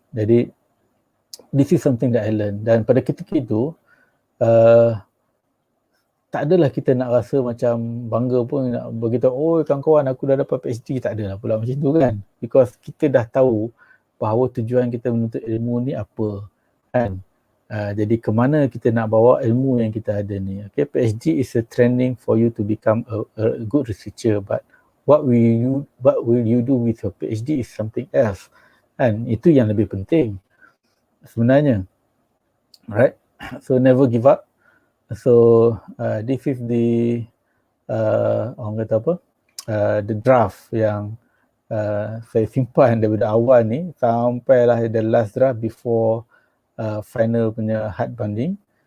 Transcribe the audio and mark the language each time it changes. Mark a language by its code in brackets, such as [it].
[ms] Jadi [en] this is something that I learned, [ms] dan pada ketika itu tak adalah kita nak rasa macam bangga pun nak beritahu, oh kawan-kawan aku dah dapat PhD, tak adalah pula macam tu, kan. Because kita dah tahu bahawa tujuan kita menuntut ilmu ni apa, kan. Jadi ke mana kita nak bawa ilmu yang kita ada ni. [en] Okay, PhD is a training for you to become a good researcher, but what will you do with your PhD is something else, kan. [ms] Itu yang lebih penting sebenarnya, right? [en] So never give up. So this is the orang kata the draft [ms] yang saya simpan daripada awal ni sampailah [en] the last draft before final punya hard binding.